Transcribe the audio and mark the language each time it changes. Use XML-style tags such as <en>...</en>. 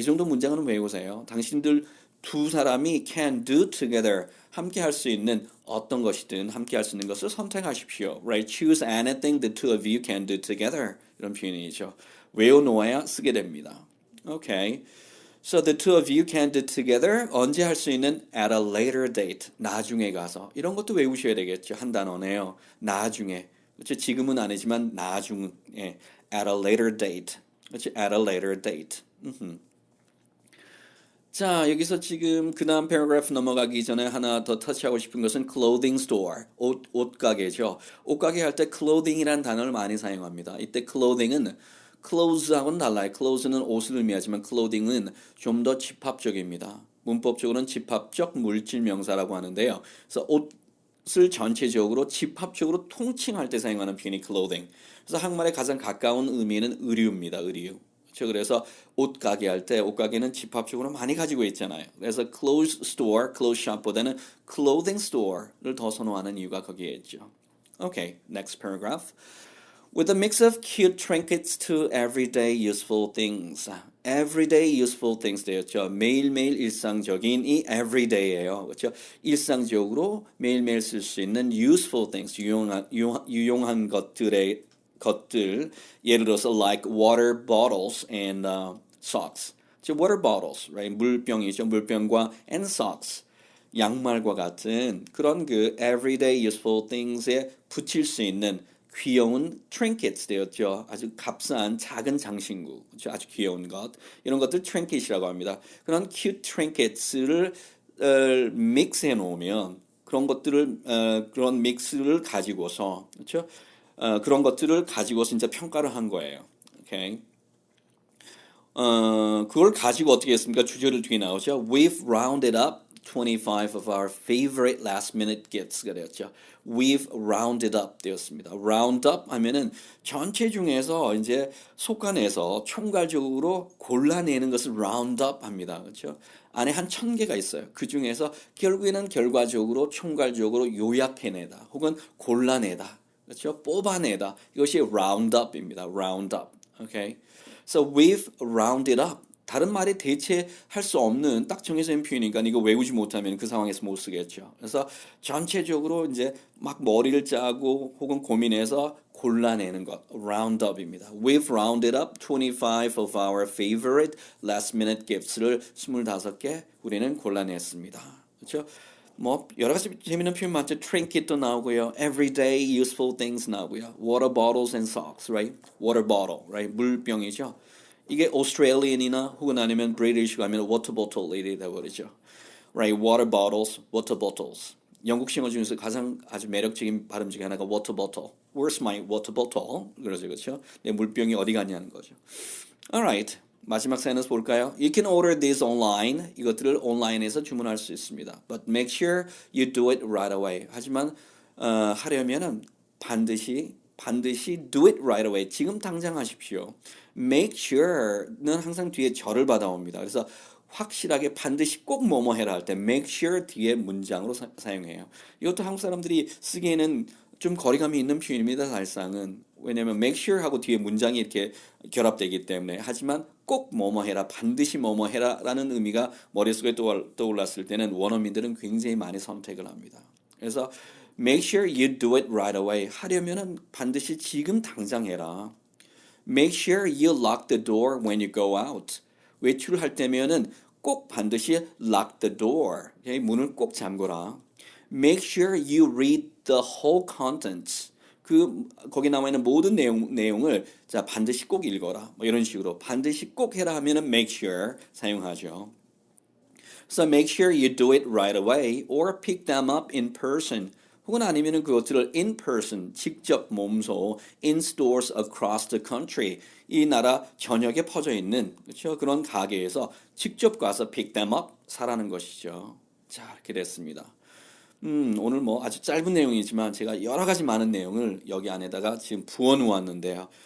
<ko>이 정도 문장은 외우세요. 당신들 두 사람이</ko> <en>can do together.</en> <ko>함께 할 수 있는 어떤 것이든 함께 할 수 있는 것을 선택하십시오.</ko> <en>Right? Choose anything the two of you can do together.</en> <ko>이런 표현이죠. 외워놓아야 쓰게 됩니다.</ko> <en>Okay. So the two of you can do together.</en> <ko>언제 할 수 있는</ko> <en>at a later date.</en> <ko>나중에 가서. 이런 것도 외우셔야 되겠죠. 한 단어네요. 나중에. 그렇죠? 지금은 아니지만 나중에.</ko> <en>at a later date.</en> <ko>그렇죠?</ko> <en>at a later date.</en> <ko>자, 여기서 지금 그 다음 패러그래프 넘어가기 전에 하나 더 터치하고 싶은 것은 clothing store, 옷가게죠. 옷가게 할 때 clothing이라는 단어를 많이 사용합니다. 이때 clothing은 clothes하고는 달라요. clothes는 옷을 의미하지만 clothing은 좀 더 집합적입니다. 문법적으로는 집합적 물질 명사라고 하는데요. 그래서 옷을 전체적으로 집합적으로 통칭할 때 사용하는 표현이 clothing. 그래서 한국말에 가장 가까운 의미는 의류입니다. 의류. 그렇죠. 그래서 옷 가게 할 때 옷 가게는 집합적으로 많이 가지고 있잖아요. 그래서 clothes store, clothes shop보다는 clothing store를 더 선호하는 이유가 거기에 있죠.</ko> <en>Okay, next paragraph. With a mix of cute trinkets to everyday useful things. Everyday useful things</en> <ko>되었죠. 매일매일 일상적인 이 everyday예요. 그렇죠? 일상적으로 매일매일 쓸 수 있는 useful things, 유용한 것들 예를 들어서</ko> <en>like water bottles and socks. 즉 water bottles, right?</en> <ko>물병이죠.</ko> <en>물병과 and socks.</en> <ko>양말과 같은 그런 그 everyday useful things에 붙일 수 있는 귀여운 trinkets 되었죠. 아주 값싼 작은 장신구, 아주 귀여운 것. 이런 것들 trinket이라고 합니다. 그런 cute trinkets를 믹스해 놓으면 그런 것들을 그런 믹스를 가지고서 그렇죠? 그런 것들을 가지고서 진짜 평가를 한 거예요. 오케이. 그걸 가지고 어떻게 했습니까? 주제를 뒤에 나오죠.</ko> <en>We've rounded up 25 of our favorite last minute gifts가</en> <ko>되었죠.</ko> <en>We've rounded up</en> <ko>되었습니다. round up 하면은 전체 중에서 이제 속아내서 총괄적으로 골라내는 것을 round up 합니다. 그렇죠? 안에 한 1000개가 있어요. 그 중에서 결국에는 결과적으로 총괄적으로 요약해내다 혹은 골라내다. 그렇죠? 뽑아내다. 이것이 round up입니다.</ko> <en>round up. Okay? So we've rounded up.</en> <ko>다른 말에 대체할 수 없는 딱 정해져 있는 표현이니까 이거 외우지 못하면 그 상황에서 못 쓰겠죠. 그래서 전체적으로 이제 막 머리를 짜고 혹은 고민해서 골라내는 것, round up입니다.</ko> <en>We've rounded up 25 of our favorite last minute gifts를</en> <ko>25개 우리는 골라냈습니다. 그렇죠? 뭐 여러 가지 재미있는 표현 많죠. trinket도 나오고요.</ko> <en>everyday useful things</en> <ko>나오고요.</ko> <en>water bottles and socks, right? water bottle, right?</en> <ko>물병이죠. 이게 Australian이나 혹은 아니면 British 가면 water bottle이 되어버리죠.</ko> <en>Right? water bottles, water bottles.</en> <ko>영국 신어 중에서 가장 아주 매력적인 발음 중에 하나가 water bottle.</ko> <en>Where's my water bottle?</en> <ko>그러죠, 그렇죠? 내 물병이 어디 갔냐는 거죠.</ko> <en>Alright.</en> <ko>마지막 사연에서 볼까요?</ko> <en>You can order this online.</en> <ko>이것들을 온라인에서 주문할 수 있습니다.</ko> <en>But make sure you do it right away.</en> <ko>하지만 하려면은 반드시</ko> <en>do it right away.</en> <ko>지금 당장 하십시오. Make sure는 항상 뒤에 절을 받아옵니다. 그래서 확실하게 반드시 꼭 뭐뭐 해라 할 때 make sure 뒤에 문장으로 사용해요. 이것도 한국 사람들이 쓰기에는 좀 거리감이 있는 표현입니다. 사실상은. 왜냐하면 make sure 하고 뒤에 문장이 이렇게 결합되기 때문에. 하지만 꼭 뭐뭐 해라, 반드시 뭐뭐 해라 라는 의미가 머릿속에 떠올랐을 때는 원어민들은 굉장히 많이 선택을 합니다.</ko> <en>그래서 make sure you do it right away.</en> <ko>하려면은 반드시 지금 당장 해라.</ko> <en>Make sure you lock the door when you go out.</en> <ko>외출할 때면은 꼭 반드시</ko> <en>lock the door.</en> <ko>문을 꼭 잠궈라.</ko> <en>Make sure you read the whole contents.</en> <ko>거기 나와 있는 모든 내용을 자 반드시 꼭 읽어라. 뭐 이런 식으로 반드시 꼭 해라 하면은 make sure 사용하죠.</ko> <en>So make sure you do it right away or pick them up in person.</en> <ko>혹은 아니면은 그것들을 in person, 직접 몸소</ko> <en>in stores across the country,</en> <ko>이 나라 전역에 퍼져 있는 그렇죠? 그런 가게에서 직접 가서 pick them up, 사라는 것이죠. 자, 이렇게 됐습니다. 오늘 뭐 아주 짧은 내용이지만 제가 여러 가지 많은 내용을 여기 안에다가 지금 부어 놓았는데요.</ko>